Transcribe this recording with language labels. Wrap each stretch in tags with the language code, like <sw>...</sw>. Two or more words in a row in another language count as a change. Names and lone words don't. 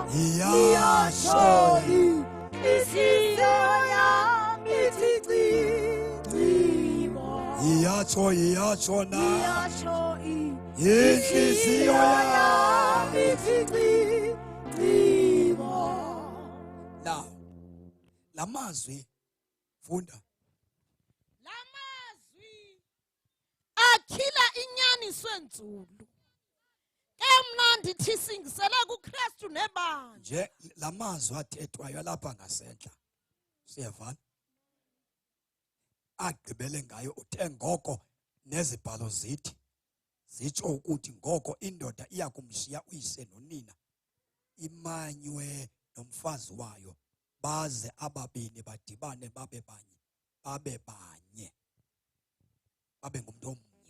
<xh>iyasho inhliziyo yami ithi ncimo iyatsho na iyasho inhliziyo yami ithi ncimo. now lamazwi funda lamazwi akhila inyaniso enzulu emna ndithi singisele kuKristu nebandla nje lamazwi athethwayo lapha ngasentla siyavana agqibele ngayo uthe ngoko nezibhalo zithi zitsho ukuthi ngoko indoda iyakumshiya uyise nonina imanywe nomfazi wayo baze ababini badibane babe banye babe ngumuntu omnye.</xh>